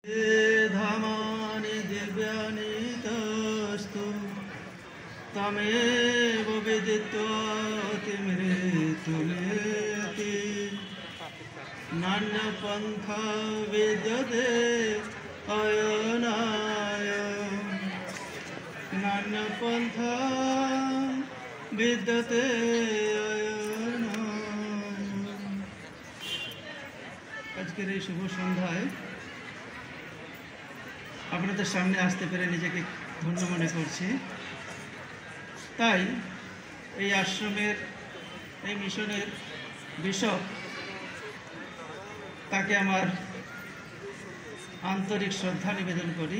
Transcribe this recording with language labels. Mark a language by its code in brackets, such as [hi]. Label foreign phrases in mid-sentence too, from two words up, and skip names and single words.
[sa] धामानि दिव्यानि तस्तु तमेव विदित्वा तिमिरेतुलेति नान्यपन्था विद्यते अयनाय नान्यपन्था विद्यते [bn] আজকের এই শুভ সন্ধ্যায় আপনাদের সামনে আসতে পেরে নিজেকে ধন্য মনে করছি। তাই এই আশ্রমের এই মিশনের বিশপ তাকে আমার আন্তরিক শ্রদ্ধা নিবেদন করি।